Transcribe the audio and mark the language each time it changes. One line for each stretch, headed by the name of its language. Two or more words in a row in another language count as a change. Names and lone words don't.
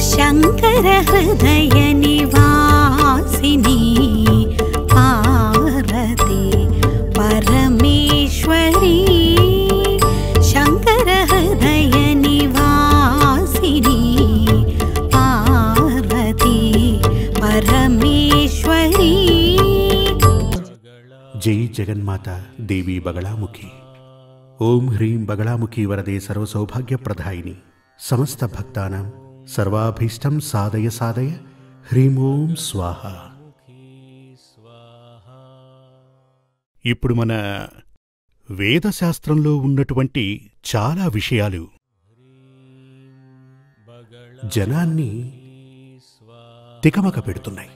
Sanskrit: शंकर हृदय निवासिनी पार्वती परमेश्वरी शंकर हृदय निवासिनी पार्वती परमेश्वरी। जय जगन्माता देवी बगलामुखी। ओम ह्रीं बगलामुखी वरदे सर्वसौभाग्यप्रदायिनी समस्त भक्तानां सर्वाभीष्टं साधय साधय హ్రీం ఓం స్వాహ।
Telugu: ఇప్పుడు మన వేదశాస్త్రంలో ఉన్నటువంటి చాలా విషయాలు జనాన్ని తికమక పెడుతున్నాయి।